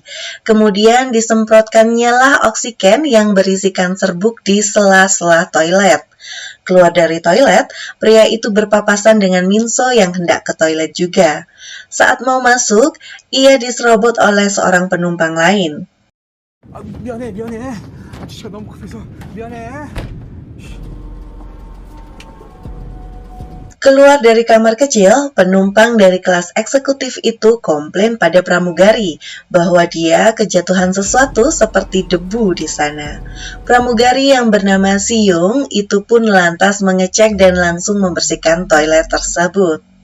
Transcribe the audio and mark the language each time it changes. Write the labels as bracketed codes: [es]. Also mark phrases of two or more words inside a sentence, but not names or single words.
[id] Kemudian disemprotkannya lah oksigen yang berisikan serbuk di sela-sela toilet. Keluar dari toilet, pria itu berpapasan dengan Minso yang hendak ke toilet juga. Saat mau masuk, ia diserobot oleh seorang penumpang lain. [ko] 미안해. 아저씨가 너무 급해서 미안해. [id] Keluar dari kamar kecil, penumpang dari kelas eksekutif itu komplain pada pramugari bahwa dia kejatuhan sesuatu seperti debu di sana. Pramugari yang bernama Siyung itu pun lantas mengecek dan langsung membersihkan toilet tersebut.